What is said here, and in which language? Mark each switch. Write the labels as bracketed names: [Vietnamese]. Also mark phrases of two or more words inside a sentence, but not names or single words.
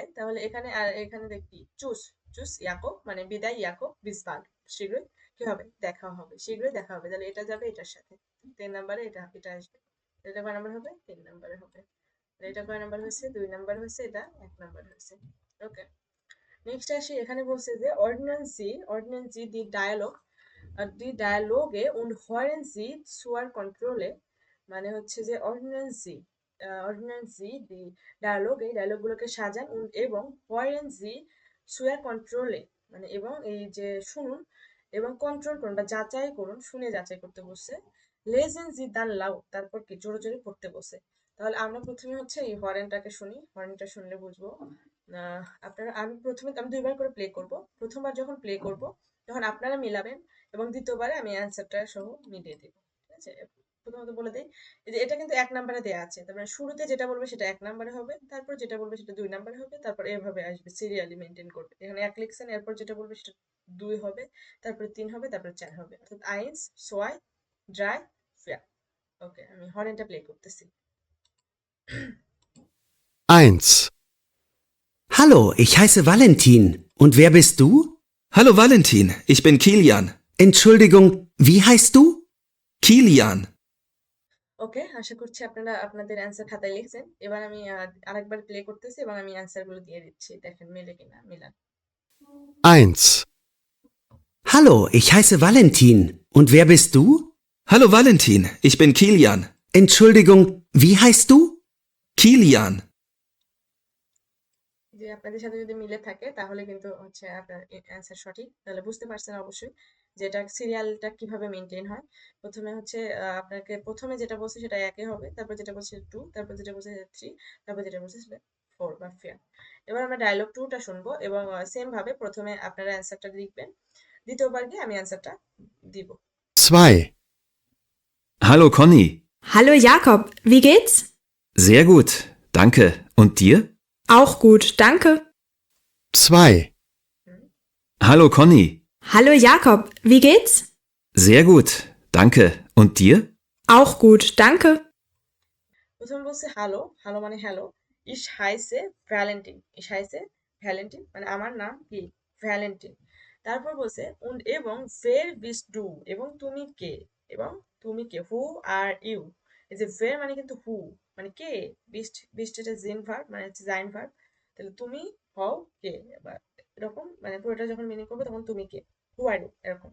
[Bangla] তাহলে এখানে আর এখানে দেখি চুজ, চুজ ইয়াকব মানে বিদায়, ইয়াকব বিসবাল, শীঘ্রই কি হবে, দেখা হবে, শীঘ্রই দেখা হবে। তাহলে এটা যাবে এটার সাথে, 3 নম্বরে এটা এটা আসবে। এটা কয় নাম্বার হবে, 3 নম্বরে হবে। এটা কয় নাম্বার হয়েছে, 2 নাম্বার হয়েছে, এটা 1 নাম্বার হয়েছে। ওকে, নেক্সট আসি, এখানে বলছে যে [German] Ordnen Sie die Dialoge, die Dialoge und hören Sie zur Kontrolle, [Bangla] মানে হচ্ছে যে [German] Ordnen Sie die Dialoge, [Bangla] ডায়ালগগুলোকে সাজান এবং [German] hören Sie zur Kontrolle [Bangla] মানে এবং এই যে শুনুন এবং কন্ট্রোল করুন বা যাচাই করুন, শুনে যাচাই করতে বসছে। [German] lesen Sie dann laut, [Bangla] তারপর কি জোরে জোরে পড়তে বসে। তাহলে আমরা প্রথমে হচ্ছে এই হরেনটাকে শুনি, হরেনটা শুনলে বুঝবো। আপনারা, আমি প্রথমে আমি 2বার করে প্লে করব। প্রথমবার যখন প্লে করব তখন আপনারা মিলাবেন এবং দ্বিতীয়বারে আমি অ্যান্সারটা সহ মিলিয়ে দেব, ঠিক আছে। প্রথমত বলে দিই, এই যে এটা কিন্তু 1 নম্বরে দেওয়া আছে, তার মানে শুরুতে যেটা বলবে সেটা 1 নম্বরে হবে, তারপর যেটা বলবে সেটা 2 নম্বরে হবে, তারপর এভাবে আসবে, সিরিয়ালি মেনটেন করবে। এখানে 1 লিখছেন, এরপর যেটা বলবে সেটা 2 হবে, তারপরে 3 হবে, তারপরে 4 হবে, অর্থাৎ [German] eins, zwei, drei, vier. [Bangla] ওকে, আমি হরেনটা প্লে করতেছি। 1. [German] Hallo, ich heiße Valentin. Und wer bist du? Hallo Valentin, ich bin Kilian. Entschuldigung, wie heißt du? Kilian. [Bangla] ওকে, আশা করছি আপনারা আপনাদের অ্যান্সার খাতায় লিখছেন। এবার আমি আরেকবার প্লে করতেছি এবং আমি অ্যান্সার গুলো দিয়ে দিচ্ছি, দেখেন মেলে কিনা, মিলান। 1. [German] Hallo, ich heiße Valentin. Und wer bist du? Hallo Valentin, ich bin Kilian. Entschuldigung, wie heißt du? Kilian. [Bangla] যে আপনাদের সাথে যদি মিলে থাকে তাহলে কিন্তু হচ্ছে আপনার অ্যান্সার সঠিক। তাহলে বুঝতে পারছেন অবশ্যই যে এটা সিরিয়ালটা কিভাবে মেনটেন হয়। প্রথমে হচ্ছে আপনাকে প্রথমে যেটা বলছে সেটা 1 হবে, তারপর যেটা বলছে 2, তারপর যেটা বলছে 3, তারপর যেটা বলছে সেটা ফোর বা ফেয়ার। এবার আমরা ডায়লগ টুটা শুনবো এবং সেম ভাবে প্রথমে আপনারা অ্যান্সারটা লিখবেন, দ্বিতীয়বার গিয়ে আমি অ্যান্সারটা দিব। 2, [German] Hallo Conny. Hallo Jakob, wie geht's? Sehr gut, danke. Und dir? Auch gut, danke. 2, Hallo Conny. Hallo Jakob, wie geht's? Sehr gut, danke. Und dir? Auch gut, danke. [Bangla] প্রথমে বলছে হ্যালো, হ্যালো মানে হ্যালো। [German] ich heiße Valentin, ich heiße Valentin [Bangla] মানে আমার নাম কি ভ্যালেন্টিন। তারপর বলছে উন্ড এবং [German] wer bist du [Bangla] এবং তুমি কে, এবং তুমি কে [English] who are you. [Bangla] এই যে ফের মানে কিন্তু হু মানে কে, বিস্ট বিস্ট এটা জিন ভার্ব মানে হচ্ছে জাইন ভার্ব, তাহলে তুমি হও কে, বা এরকম মানে পুরোটা যখন মিনিং করবে তখন তুমি কে, [English] who are you [Bangla] এরকম।